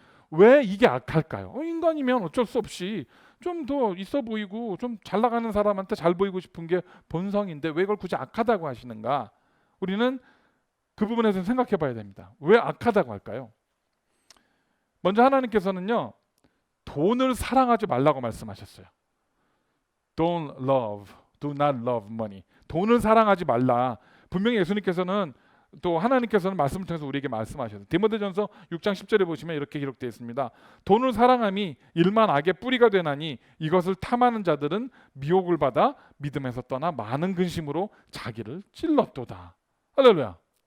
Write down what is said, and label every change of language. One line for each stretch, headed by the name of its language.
Korean: 왜 이게 악할까요? 인간이면 어쩔 수 없이 좀 더 있어 보이고 좀 잘 나가는 사람한테 잘 보이고 싶은 게 본성인데 왜 이걸 굳이 악하다고 하시는가? 우리는 그 부분에서 생각해 봐야 됩니다. 왜 악하다고 할까요? 먼저 하나님께서는요, 돈을 사랑하지 말라고 말씀하셨어요.
English: do not love money.
Korean: 돈을 사랑하지 말라. 분명히 예수님께서는 또 하나님께서는 말씀을 통해서 우리에게 말씀하셨어요. 디모데전서 6장 10절에 보시면 이렇게 기록되어 있습니다. 돈을 사랑함이 일만 악의 뿌리가 되나니 이것을 탐하는 자들은 미혹을 받아 믿음에서 떠나 많은 근심으로 자기를 찔렀도다. 할렐루야.